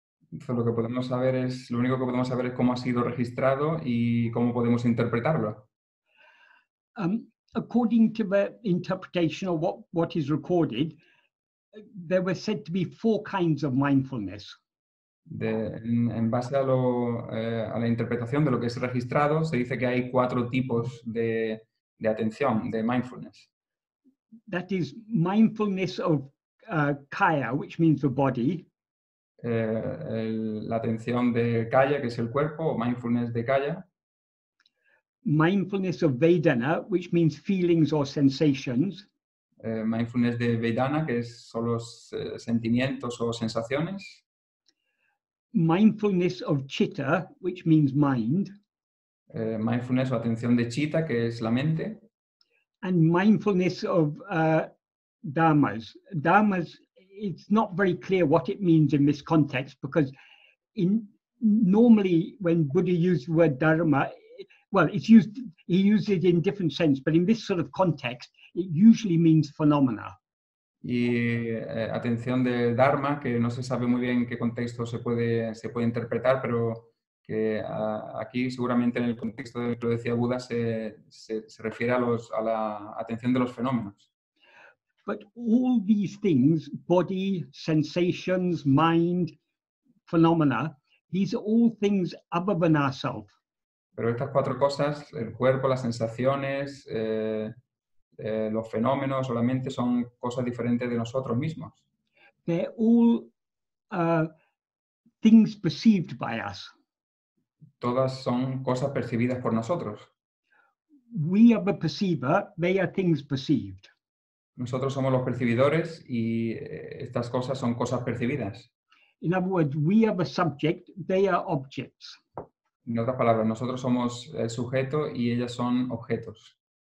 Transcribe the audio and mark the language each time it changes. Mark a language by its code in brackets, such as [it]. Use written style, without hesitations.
[es] Entonces, lo único que podemos saber es cómo ha sido registrado y cómo podemos interpretarlo. [en] According to the interpretation of what is recorded, there were said to be 4 kinds of mindfulness. [es] En base a la interpretación de lo que es registrado, se dice que hay 4 tipos de atención, de mindfulness. [en] That is mindfulness of kaya, which means the body. [es] La atención de kaya, que es el cuerpo, o mindfulness de kaya. [en] Mindfulness of Vedana, which means feelings or sensations. [es] Mindfulness de Vedana, que son los sentimientos o sensaciones. [en] Mindfulness of Chitta, which means mind. [es] Mindfulness o atención de Chitta, que es la mente. [en] And mindfulness of dharmas. Dharmas, it's not very clear what it means in this context, because normally when Buddha used the word dharma, well, he used it in different sense, but in this sort of context, it usually means phenomena. [es] Y atención de Dharma, que no se sabe muy bien en qué contexto se puede interpretar, pero que aquí seguramente en el contexto de lo que decía Buda se refiere a la atención de los fenómenos. [en] But all these things, body, sensations, mind, phenomena, these are all things other than ourselves. [es] Pero estas 4 cosas, el cuerpo, las sensaciones, los fenómenos, solamente son cosas diferentes de nosotros mismos. [en] They're all things perceived by us. [es] Todas son cosas percibidas por nosotros. [en] We are the perceiver, they are things perceived. [es] Nosotros somos los percibidores y estas cosas son cosas percibidas. [en] In other words, we are the subject, they are objects. [es] En otras palabras, nosotros somos el sujeto y ellas son objetos.